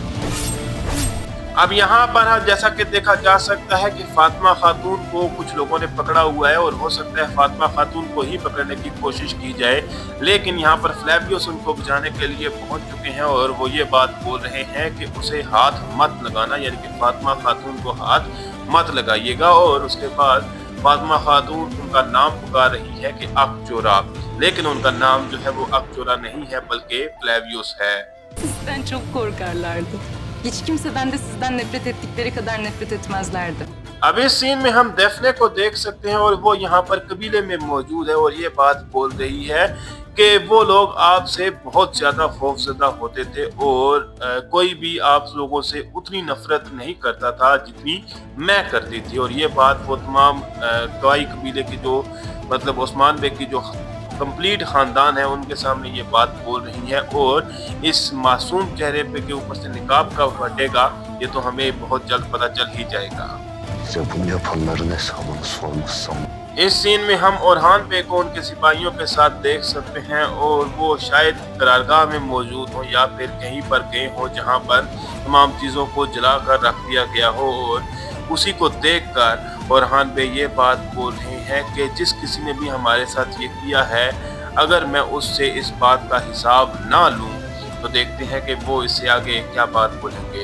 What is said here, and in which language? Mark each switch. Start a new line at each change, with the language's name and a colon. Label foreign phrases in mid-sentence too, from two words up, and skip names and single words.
Urdu: اب یہاں پر جیسا کہ دیکھا جا سکتا ہے کہ فاطمہ خاتون کو کچھ لوگوں نے پکڑا ہوا ہے، اور ہو سکتا ہے فاطمہ خاتون کو ہی پکڑنے کی کوشش کی جائے، لیکن یہاں پر فلیویس ان کو بچانے کے لیے پہنچ چکے ہیں اور وہ یہ بات بول رہے ہیں کہ اسے ہاتھ مت لگانا، یعنی کہ فاطمہ خاتون کو ہاتھ مت لگائیے گا. اور اس کے بعد فاطمہ خاتون ان کا نام پکار رہی ہے کہ اکچورا، لیکن ان کا نام جو ہے وہ اکچورا نہیں ہے بلکہ فلیویس ہے.
Turkish: sizden çok korkarlardı. Hiç kimseden de sizden nefret ettikleri kadar nefret etmezlerdi.
Urdu: اب اس سین میں ہم ڈیفنے کو دیکھ سکتے ہیں اور وہ یہاں پر قبیلے میں موجود ہے اور یہ بات بول رہی ہے کہ وہ لوگ آپ سے بہت زیادہ خوفزدہ ہوتے تھے اور کوئی بھی آپ لوگوں سے اتنی نفرت نہیں کرتا تھا جتنی میں کرتی تھی. اور یہ بات وہ تمام کوائی قبیلے کی جو مطلب عثمان بے کی جو کمپلیٹ خاندان ہے ان کے سامنے یہ بات بول رہی ہے، اور اس معصوم چہرے پہ کے اوپر سے نقاب کب ہٹے گا یہ تو ہمیں بہت جلد پتا چل ہی جائے گا.
Turkish: Size bunu yapanların hesabını sormazsam.
Urdu: اس سین میں ہم اورحان بے کو ان کے سپاہیوں کے ساتھ دیکھ سکتے ہیں اور وہ شاید قرارگاہ میں موجود ہو یا پھر کہیں پر گئے ہو جہاں پر تمام چیزوں کو جلا کر رکھ دیا گیا ہو، اور اسی کو دیکھ کر اورحان بے یہ بات بول رہے ہیں کہ جس کسی نے بھی ہمارے ساتھ یہ کیا ہے، اگر میں اس سے اس بات کا حساب نہ لوں تو دیکھتے ہیں کہ وہ اس سے آگے کیا بات بولیں گے.